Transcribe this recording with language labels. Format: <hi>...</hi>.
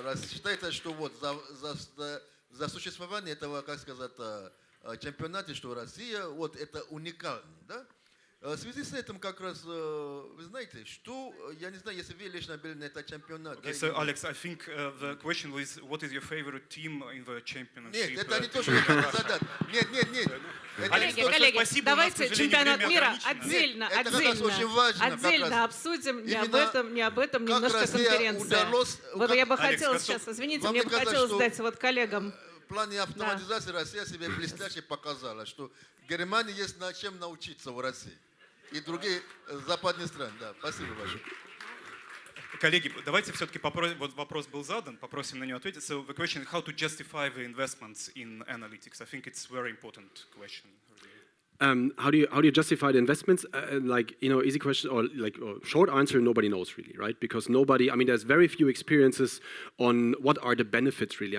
<ru>Считается, что вот за существование этого, как сказать, чемпионата, что Россия, вот это уникально, да? В связи с этим как раз, вы знаете, что, я не знаю, если вы лично были на этом чемпионате.</ru> <en>Okay, so Alex, I think the question was, what is your favorite team in the championship?</en> <ru>Нет, это не то, что я хотел задать. Нет. Коллеги, давайте чемпионат мира отдельно обсудим, не об этом немножко конференция. Вот я бы хотела сейчас, извините, мне бы хотелось задать вот коллегам. В плане автоматизации Россия себе блестяще показала, что Германии есть на чем научиться в России. И другие западные страны. Да, спасибо большое. Коллеги, давайте все-таки попросим, вот вопрос был задан, попросим на него ответить.</ru> <en>So the question is how to justify the investments in analytics. I think it's a very important question. How do you justify the investments? Like, you know, easy question or like short answer, nobody knows really, right? Because nobody, I mean, there's very few experiences on what are the benefits really.</en>